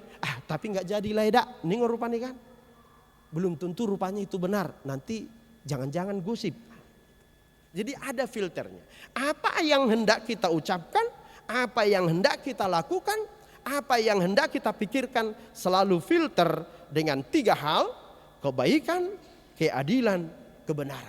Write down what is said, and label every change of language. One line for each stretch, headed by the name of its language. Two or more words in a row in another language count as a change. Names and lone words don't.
Indonesian: Tapi enggak jadilah eda,
Batak Toba: ningor rupani
Indonesian: kan? Belum tentu rupanya itu benar. Nanti jangan-jangan gosip. Jadi ada filternya. Apa yang hendak kita ucapkan, apa yang hendak kita lakukan, apa yang hendak kita pikirkan selalu filter dengan 3 hal, kebaikan, keadilan, kebenaran.